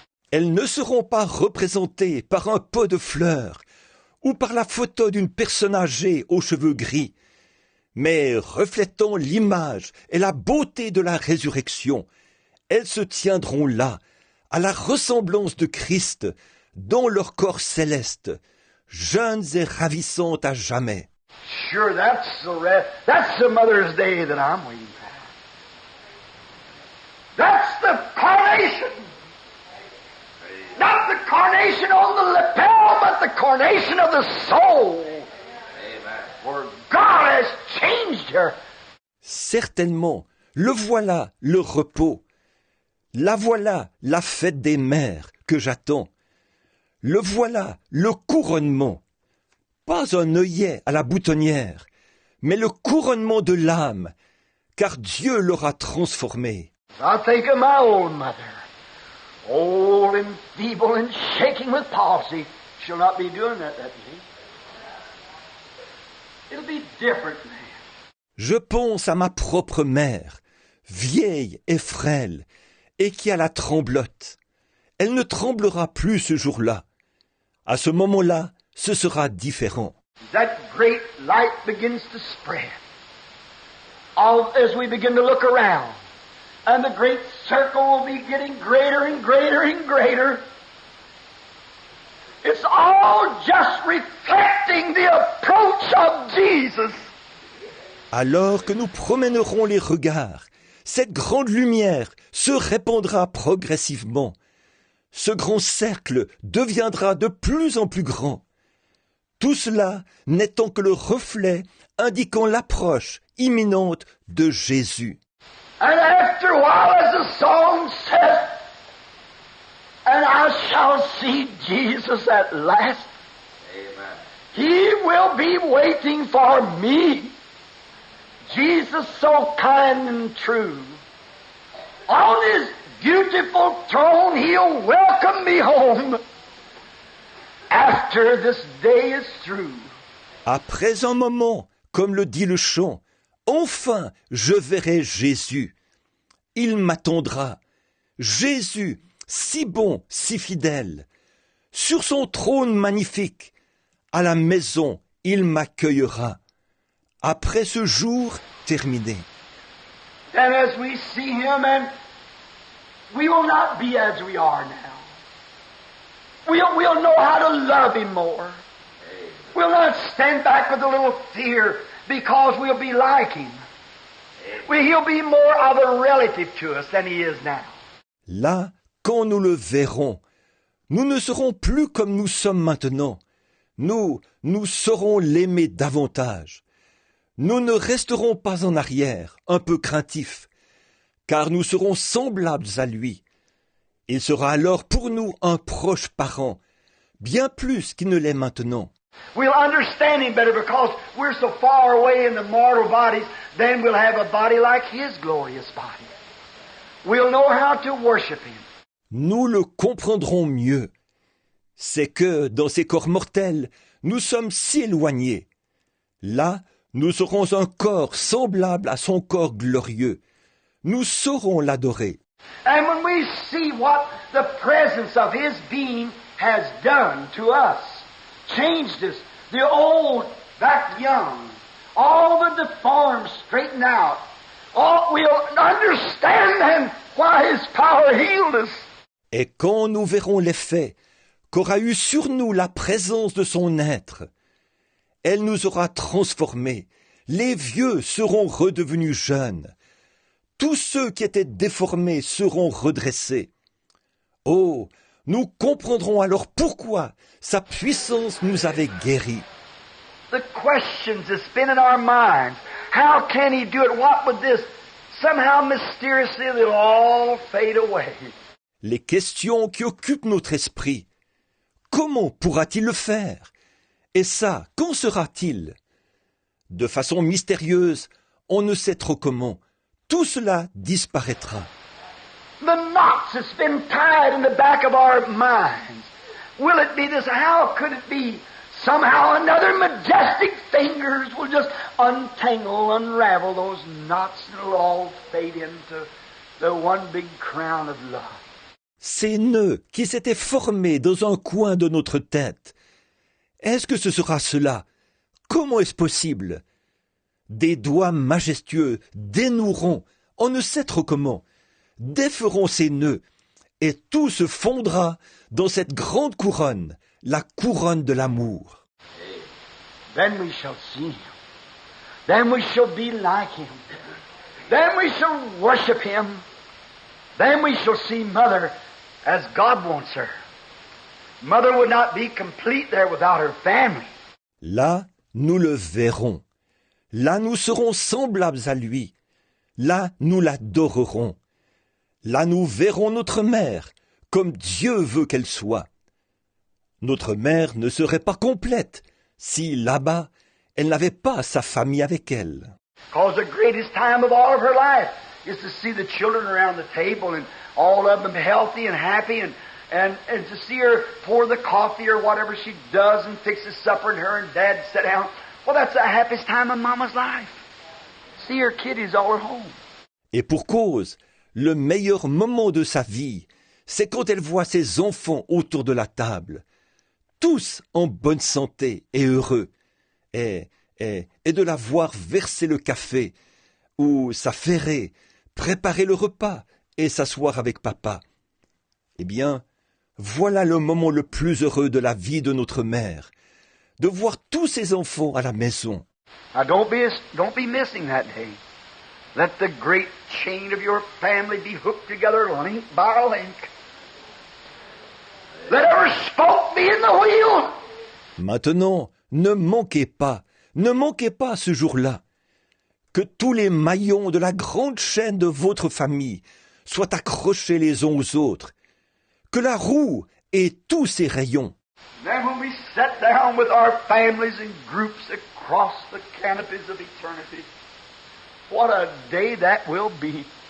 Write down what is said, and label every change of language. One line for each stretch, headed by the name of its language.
French: Elles ne seront pas représentées par un pot de fleurs ou par la photo d'une personne âgée aux cheveux gris, mais reflétant l'image et la beauté de la résurrection. Elles se tiendront là, à la ressemblance de Christ dans leur corps céleste, jeunes et ravissants à jamais.
English: Sure, that's the Mother's Day that I'm waiting for. That's the coronation. Not the coronation on the lapel, but the coronation of the soul. Amen. For God has changed her.
French: Certainement, le voilà, le repos. La voilà, la fête des mères que j'attends. Le voilà, le couronnement. Pas un œillet à la boutonnière, mais le couronnement de l'âme, car Dieu l'aura transformé.
English: I think of my old mother, old and feeble and shaking with palsy. She'll not be doing that day. It'll be different, man.
French: Je pense à ma propre mère, vieille et frêle, et qui a la tremblote. Elle ne tremblera plus ce jour-là. À ce moment-là, ce sera différent.
English: That great light begins to spread. As we begin to look around, and the great circle will be getting greater and greater and greater. It's all just reflecting the approach of Jesus.
French: Alors que nous promènerons les regards, cette grande lumière se répandra progressivement. Ce grand cercle deviendra de plus en plus grand. Tout cela n'étant que le reflet indiquant l'approche imminente de Jésus.
English: And after a while, as the song says, and I shall see Jesus at last. Amen. He will be waiting for me. Jesus so kind and true. On his beautiful throne, he'll welcome me home. After this day is through.
French: Après un moment, comme le dit le chant, enfin je verrai Jésus. Il m'attendra. Jésus, si bon, si fidèle. Sur son trône magnifique, à la maison, il m'accueillera. Après ce jour terminé.
English: And as we see him, and we will not be as we are now. We'll know how to love him more. We'll not stand back with a little fear because we'll be like him. He'll be more of a relative to us than he is now.
French: Là, quand nous le verrons, nous ne serons plus comme nous sommes maintenant. Nous saurons l'aimer davantage. Nous ne resterons pas en arrière, un peu craintifs, car nous serons semblables à lui. Il sera alors pour nous un proche parent, bien plus qu'il ne l'est maintenant.
English: We'll understand him better because we're so far away in the mortal bodies, then we'll have a body like his glorious body. We'll know how to worship him.
French: Nous le comprendrons mieux. C'est que, dans ces corps mortels, nous sommes si éloignés. Là, nous aurons un corps semblable à son corps glorieux. Nous saurons l'adorer.
English: And when we see what the presence of his being has done to us, changed us, the old back young, all the deformed straightened out, we'll understand then why his power healed us.
French: Et quand nous verrons l'effet qu'aura eu sur nous la présence de son être, elle nous aura transformés. Les vieux seront redevenus jeunes. Tous ceux qui étaient déformés seront redressés. Oh, nous comprendrons alors pourquoi sa puissance nous avait guéris.
English: The questions that spin in our minds, how can he do it? What would this? Somehow mysteriously they'll all fade away.
French: Les questions qui occupent notre esprit. Comment pourra-t-il le faire? Et ça, quand sera-t-il? De façon mystérieuse, on ne sait trop comment. Tout cela disparaîtra.
English: The knots that's been tied in the back of our minds. Will it be this? How could it be? Somehow another majestic fingers will just untangle, unravel those knots, and it'll all fade into the one big crown of love.
French: Ces nœuds qui s'étaient formés dans un coin de notre tête. Est-ce que ce sera cela? Comment est-ce possible? Des doigts majestueux dénoueront, on ne sait trop comment, déferont ces nœuds, et tout se fondra dans cette grande couronne, la couronne de l'amour.
English: Then we shall see Him. Then we shall be like Him. Then we shall worship Him. Then we shall see Mother as God wants her. Mother would not be complete there without her family.
French: Là, nous le verrons. Là, nous serons semblables à lui. Là, nous l'adorerons. Là, nous verrons notre mère, comme Dieu veut qu'elle soit. Notre mère ne serait pas complète si, là-bas, elle n'avait pas sa famille avec elle.
English: Because the greatest time of all of her life is to see the children around the table and all of them healthy and happy and to see her pour the coffee or whatever she does and fixes supper and her and Dad sit down. Well, that's the happiest time of Mama's life. See her kiddies all at home.
French: Et pour cause, le meilleur moment de sa vie, c'est quand elle voit ses enfants autour de la table, tous en bonne santé et heureux, et de la voir verser le café, ou s'affairer, préparer le repas et s'asseoir avec papa. Eh bien, voilà le moment le plus heureux de la vie de notre mère, de voir tous ses enfants à la maison.
English: Now don't be missing that day. Let the great chain of your family be hooked together link by a link. Let every spoke be in the wheel.
French: Maintenant, ne manquez pas ce jour-là, que tous les maillons de la grande chaîne de votre famille soient accrochés les uns aux autres, que la roue ait tous ses rayons.
English: Then when we sit down with our families in groups across the canopies of eternity, what a day that will be.